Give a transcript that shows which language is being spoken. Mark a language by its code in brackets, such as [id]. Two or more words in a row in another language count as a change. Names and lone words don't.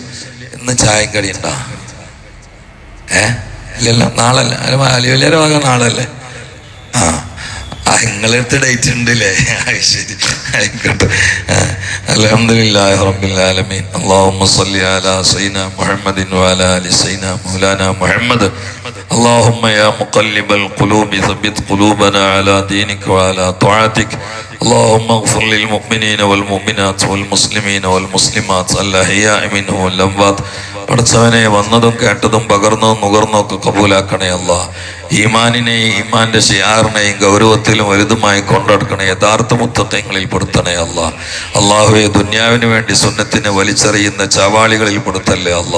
[ml] ഇന്ന് ചായം കടി ഉണ്ടാ? ഇല്ലല്ലോ, നാളല്ല. അലിവലിയുടെ വക നാളല്ലേ? നിങ്ങളടുത്ത് ഡേറ്റ് ഉണ്ടല്ലേ? ശരി, ആയിക്കോട്ടെ. [ar] الحمد لله رب العالمين. اللهم صل على سيدنا محمد وعلى آل سيدنا مولانا محمد. اللهم يا مقلب القلوب ثبت قلوبنا على دينك وعلى طاعتك. اللهم اغفر للمؤمنين والمؤمنات والمسلمين والمسلمات الأحياء منهم والأموات. [ml] പഠിച്ചവനെ വന്നതും കേട്ടതും പകർന്നതും നുകർന്നതും ഒക്കെ കബൂലാക്കണേ അല്ലാ. ഈമാനിനെയും ഈമാന്റെ ഷിയാറിനെയും ഗൗരവത്തിലും വലുതുമായി കൊണ്ടുനടക്കണേ. യഥാർത്ഥ മുത്തഖീങ്ങളിൽ പെടുത്തണേ അല്ലാ. അള്ളാഹുവെ ദുന്യാവിന് വേണ്ടി സുന്നത്തിനെ വലിച്ചെറിയുന്ന ചാവാളികളിൽ പെടുത്തല്ലേ അല്ലാ.